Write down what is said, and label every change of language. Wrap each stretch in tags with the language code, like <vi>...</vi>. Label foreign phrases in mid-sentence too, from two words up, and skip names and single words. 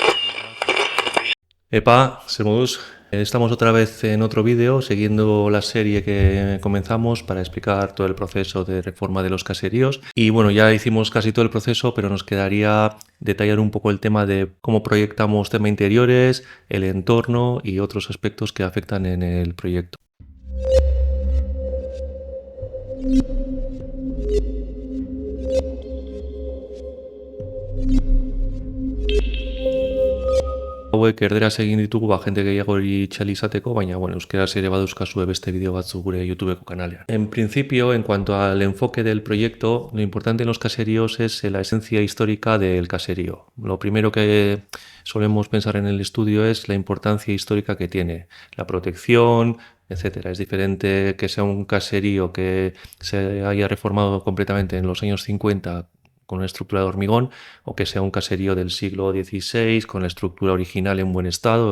<es>Epa, Sermodus, estamos otra vez en otro vídeo, siguiendo la serie que comenzamos para explicar todo el proceso de reforma de los caseríos. Y bueno, ya hicimos casi todo el proceso, pero nos quedaría detallar un poco el tema de cómo proyectamos tema interiores, el entorno y otros aspectos que afectan en el proyecto.</es> <eu>Hauek erderaz egin ditugu jende gehiago itxali izateko, baina bueno, euskeraz ere badauzkazue beste bideo batzu gure YouTubeko kanalean.</eu> <es>En principio, en cuanto al enfoque del proyecto, lo importante en los caseríos es la esencia histórica del caserío. Lo primero que solemos pensar en el estudio es la importancia histórica que tiene, la protección, etcétera. Es diferente que sea un caserío que se haya reformado completamente en los años 50 con una estructura de hormigón, o que sea un caserío del siglo XVI con la estructura original en buen estado.</es>